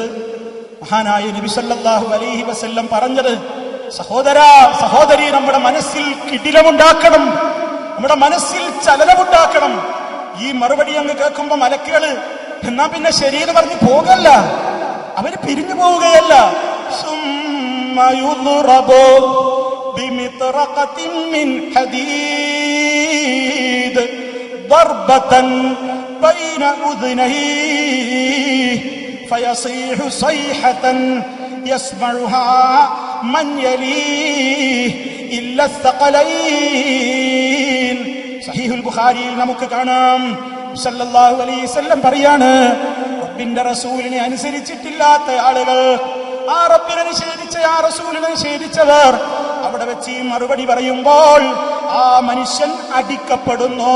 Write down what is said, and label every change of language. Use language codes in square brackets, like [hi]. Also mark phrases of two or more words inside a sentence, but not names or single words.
[ml] മഹാനായ നബി [ar] صلى الله عليه وسلم [ml] പറഞ്ഞത്, സഹോദരാ സഹോദരി, നമ്മുടെ മനസ്സിൽ കിടിലമുണ്ടാക്കണം, നമ്മുടെ മനസ്സിൽ ചലനമുണ്ടാക്കണം. ഈ മറുപടി അങ്ങ് കേൾക്കുമ്പോ മലക്കുകള് എന്നാ പിന്നെ ശരീരം പറഞ്ഞ് പോകല്ല, അവര് പിരിഞ്ഞു പോവുകയല്ല. [ar] بمطرقة من حديد ضربة بين أذنيه فيصيح صيحة يسمعها من يليه إلا الثقلين. [ml] സഹീഹുൽ ബുഖാരിയിൽ നമുക്ക് കാണാം, [ar] صلى الله عليه وسلم [ml] പറയാണ്, റബ്ബിന്റെ റസൂലിനെ അനുസരിച്ചിട്ടില്ലാത്ത ആളുകൾ, ആ റബ്ബിനെ നിഷേധിച്ച, ആ റസൂലിനെ നിഷേധിച്ചവർ അവിടെ വെച്ച് ഈ മറുപടി പറയുമ്പോൾ ആ മനുഷ്യൻ അടിക്കപ്പെടുന്നു.